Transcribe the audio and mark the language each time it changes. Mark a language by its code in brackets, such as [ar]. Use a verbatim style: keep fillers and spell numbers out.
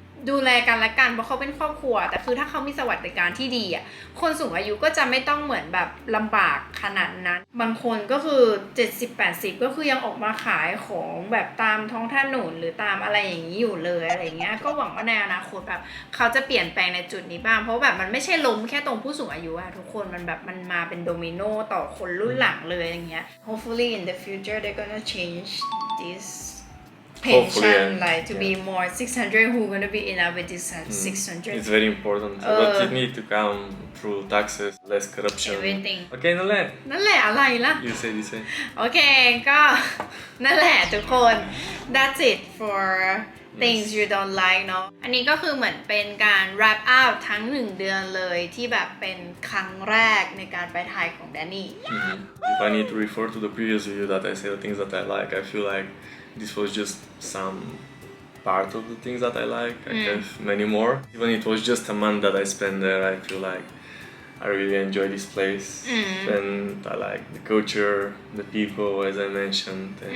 [th] ดูแลกันและกันเพราะเขาเป็นครอบครัว แต่คือถ้าเขามีสวัสดิการที่ดีอะ คนสูงอายุก็จะไม่ต้องเหมือนแบบลำบากขนาดนั้น บางคนก็คือ เจ็ดสิบแปดสิบ ก็คือยังออกมาขายของแบบตามท้องถนนหรือตามอะไรอย่างนี้อยู่เลยอะไรเงี้ย ก็หวังว่าในอนาคตแบบเขาจะเปลี่ยนแปลงในจุดนี้บ้าง เพราะแบบมันไม่ใช่ล้มแค่ตรงผู้สูงอายุอะทุกคน มันแบบมันมาเป็นโดมิโนต่อคนรุ่นหลังเลยอย่างเงี้ย [en] hopefully in the future they're gonna change this pension Hopefully, yeah. like to be more six hundred who gonna be enough with this six hundred It's very important, but it need to come through taxes, less corruption. everything Okay, Nale, [th] นั่นแหละอะไรล่ะ [en] you say this way. [th] โอเคก็ นั่นแหละทุกคน [en] that's it for things you don't like [th] เนอะอันนี้ก็คือเหมือนเป็นการ wrap up ทั้ง หนึ่ง เดือนเลยที่แบบเป็นครั้งแรกในการไปไทยของแดนนี่ [en] If I need to refer to the previous video that I said the things that I like, I feel like This was just some part of the things that I like. I have many more. Even it was just a month that I spent there, I feel like I really enjoy this place, Mm. and I like the culture, the people, as I mentioned, and